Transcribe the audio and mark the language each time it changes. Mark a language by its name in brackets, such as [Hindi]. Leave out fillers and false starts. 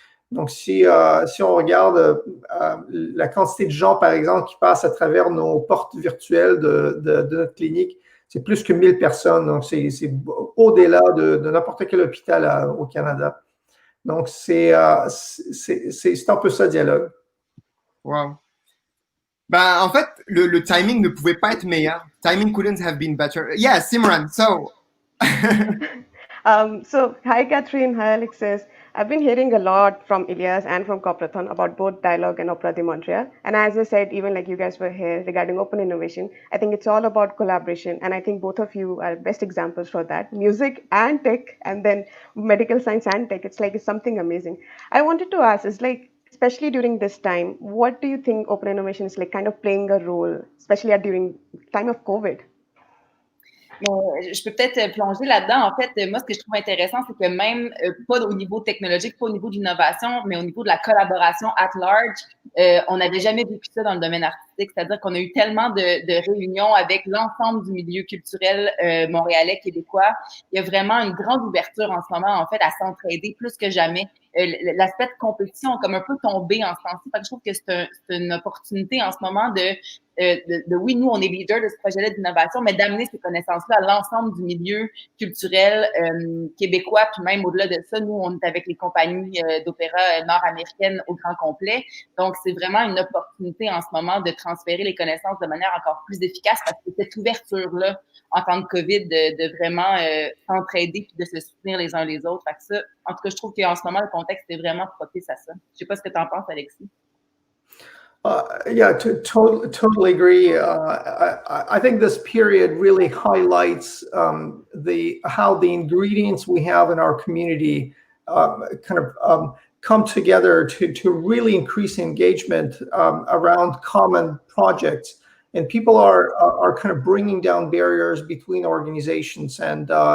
[French] Donc, si on regarde la quantité de gens, par exemple, qui passent à travers nos portes virtuelles de notre clinique, c'est plus que 1000 personnes. Donc, c'est au-delà de n'importe quel hôpital au Canada. Donc, c'est un peu ça, Dialogue. Wow. Ben, en fait, le timing ne pouvait pas être meilleur. [English] Timing couldn't have been better. Yeah, Simran, so. So, hi, Catherine. Hi, Alexis. I've been hearing a lot from Ilias and from Coopérathon about both Dialogue and Opera de Montreal. And as I said, even like you guys were here regarding open innovation, I think it's all about collaboration. And I think both of you are best examples for that. Music and tech, and then medical science and tech. It's something amazing. I wanted to ask, is like, especially during this time, what do you think open innovation is like kind of playing a role, especially during time of COVID? [French] Je peux peut-être plonger là-dedans. En fait, moi, ce que je trouve intéressant, c'est que même pas au niveau technologique, pas au niveau de l'innovation, mais au niveau de la collaboration at large, on n'avait jamais vécu ça dans le domaine artistique. C'est-à-dire qu'on a eu tellement de réunions avec l'ensemble du milieu culturel montréalais, québécois. Il y a vraiment une grande ouverture en ce moment, en fait, à s'entraider plus que jamais. L'aspect de compétition a comme un peu tombé en ce temps-ci. Je trouve que c'est une opportunité en ce moment oui, nous, on est leader de ce projet-là d'innovation, mais d'amener ces connaissances-là à l'ensemble du milieu culturel québécois, puis même au-delà de ça, nous, on est avec les compagnies d'opéra nord-américaines au grand complet. Donc, c'est vraiment une opportunité en ce moment de transférer les connaissances de manière encore plus efficace parce que cette ouverture-là, en temps de COVID, de vraiment s'entraider puis de se soutenir les uns les autres. Fait que ça, en tout cas, je trouve qu'en ce moment, le contexte est vraiment propice à ça. Je sais pas ce que tu en penses, Alexis. [English] Yeah, totally agree. I think this period really highlights how the ingredients we have in our community come together to really increase engagement around common projects, and people are kind of bringing down barriers between organizations, and